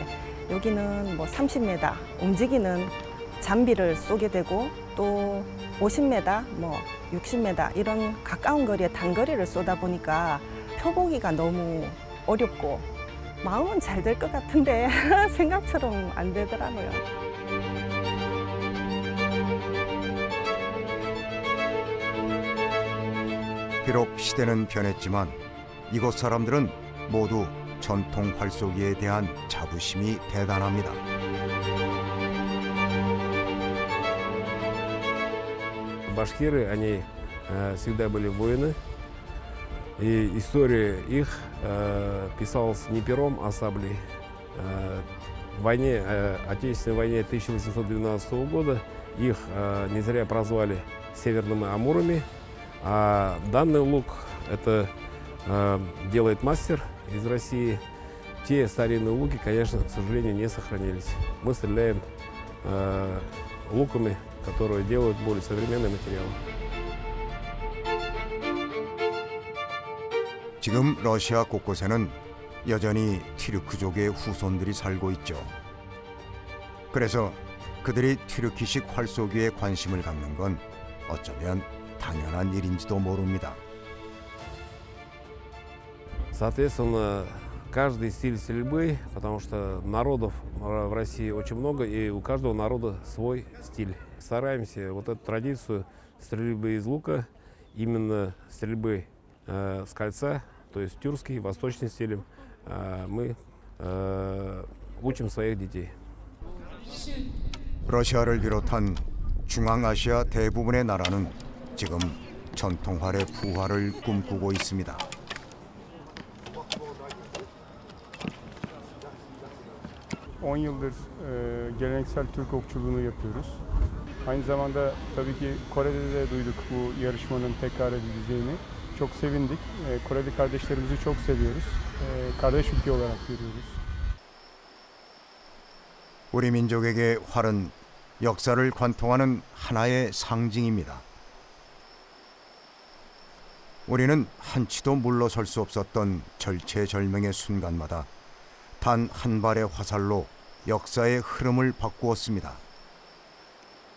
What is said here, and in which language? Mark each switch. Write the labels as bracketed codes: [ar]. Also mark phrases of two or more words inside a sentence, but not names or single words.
[ko] 여기는 뭐 30m 움직이는 잠비를 쏘게 되고 또 50m, 뭐 60m 이런 가까운 거리에 단거리를 쏘다 보니까 펴보기가 너무 어렵고 마음은 잘 될 것 같은데 생각처럼 안 되더라고요. 비록 시대는 변했지만 이곳 사람들은 모두 전통 활쏘기에 대한 자부심이 대단합니다. [ru] Башкиры, они всегда были воины, и история их писалась не пером, а саблей. В войне, Отечественной войне 1812 года их не зря прозвали северными амурами, а данный лук это делает мастер из России. Те старинные луки, конечно, к сожалению, не сохранились. Мы стреляем луками, которые делают более современные материалы. [ko] 지금 러시아 곳곳에는 여전히 튀르크족의 후손들이 살고 있죠. 그래서 그들이 튀르키식 활쏘기에 관심을 갖는 건 어쩌면 당연한 일인지도 모릅니다. [ru] Соответственно, каждый стиль стрельбы, потому что народов в России очень много, и у каждого народа свой стиль. Стараемся вот эту традицию стрельбы из лука, именно стрельбы с кольца, то есть тюркский, восточный стилем, мы учим своих детей. [ko] 러시아를 비롯한 중앙아시아 대부분의 나라는 지금 전통활의 부활을 꿈꾸고 있습니다. [tr] 10 yıldır geleneksel Türk okçuluğunu yapıyoruz. Aynı zamanda tabii ki Kore'de de duyduk bu yarışmanın tekrar edileceğini. Çok sevindik. Koreli kardeşlerimizi çok seviyoruz. Kardeş ülke olarak görüyoruz. [ko] 우리 민족에게 활은 역사를 관통하는 하나의 상징입니다. 우리는 한치도 물러설 수 없었던 절체절명의 순간마다 단 한 발의 화살로 역사의 흐름을 바꾸었습니다.